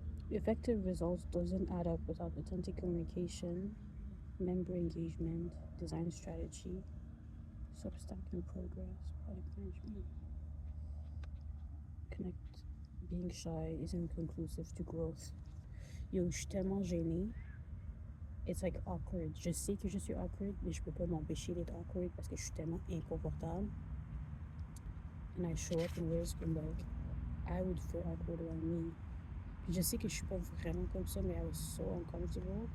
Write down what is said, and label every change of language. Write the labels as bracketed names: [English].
[English] Effective results doesn't add up without authentic communication, member engagement, design strategy, Substack and progress, product management. Connect. Being shy isn't conclusive to growth. [French] Yo, je suis tellement gênée. [English] It's like awkward. [French] Je sais que je suis awkward, mais je peux pas m'empêcher d'être awkward parce que je suis tellement inconfortable. [English] And I show up in ways where like I would feel awkward around me. [French] Puis je sais que je suis pas vraiment comme ça, mais [English] I was so uncomfortable.